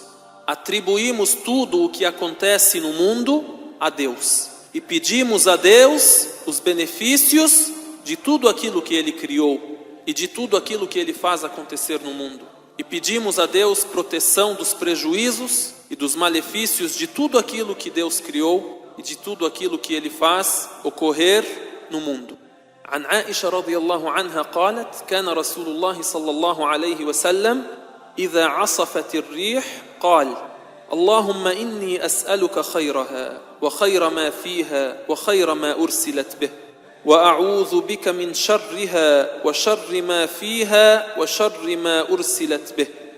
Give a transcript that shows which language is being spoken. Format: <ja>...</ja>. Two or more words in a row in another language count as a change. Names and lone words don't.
<pt>Atribuímos tudo o que acontece no mundo a Deus e pedimos a Deus os benefícios de tudo aquilo que Ele criou e de tudo aquilo que Ele faz acontecer no mundo. E pedimos a Deus proteção dos prejuízos e dos malefícios de tudo aquilo que Deus criou e de tudo aquilo que Ele faz ocorrer no mundo.</pt> <ar>عن عائشة رضي الله عنها قالت كان رسول الله صلى الله عليه وسلم إذا عصفت الريح قال اللهم إني أسألك خيرها وخير ما فيها وخير ما أرسلت به وأعوذ بك من شرها وشر ما فيها وشر ما أرسلت به.</ar>